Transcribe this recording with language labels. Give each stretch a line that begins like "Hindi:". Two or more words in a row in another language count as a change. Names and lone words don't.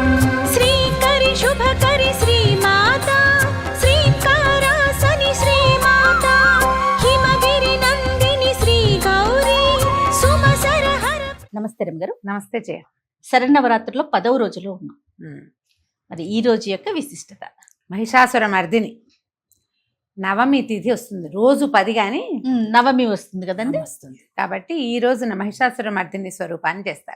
Sanskrit: श्रीकरि शुभकरि श्रीमाता श्रीकारासनि श्रीमाता हिमगिरि नन्दिनि श्रीगौरी सुमसरहर.
Telugu: నమస్తే రమగారు. నమస్తే జయ. శరన్నవరాత్రుల్లో 10వ రోజులో ఉన్నాం. మరి ఈ రోజు యొక్క విశిష్టత మహిషాసుర మర్దిని నవమి తిథి వస్తుంది. రోజు 10 కానీ నవమి వస్తుంది కదండి, వస్తుంది కాబట్టి ఈ రోజున మహిషాసుర మర్దిని స్వరూపాన్ని చేస్తారు.